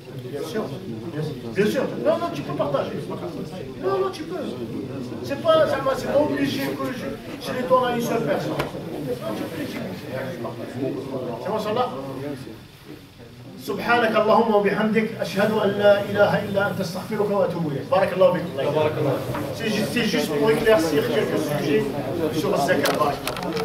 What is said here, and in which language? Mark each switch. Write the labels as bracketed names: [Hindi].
[French] Bien sûr, bien sûr. Non, non, tu peux partager. Non, non, tu peux. C'est pas obligé que je les donne à une seule personne. Non, tu peux. C'est bon, ça là? [Arabic] سبحانك اللهم وبحمدك أشهد أن لا إله إلا أنت أستغفرك وأتوب إليك. بارك الله فيكم. بارك الله. [French] C'est juste pour éclaircir quelques sujets sur le zakat.